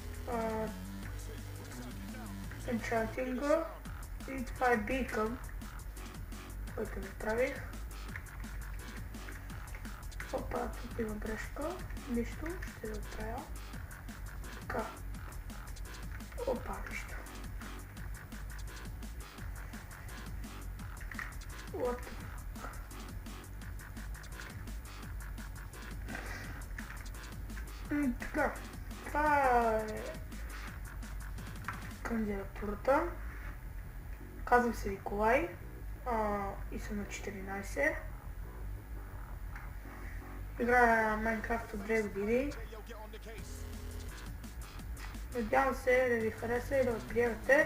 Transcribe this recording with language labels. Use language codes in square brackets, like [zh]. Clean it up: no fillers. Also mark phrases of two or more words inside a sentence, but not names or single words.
[bg] Енчантинга. И това е бикън, който направих. Опа, тук има брешка. Нищо, ще да отправя. Така. Опа, нищо. [en] What the fuck? [bg] Така. Това е кандидатурата. Казвам се Николай и съм на 14. Играя Майнкрафт от 2 години. Надявам се да ви хареса и да го приемете.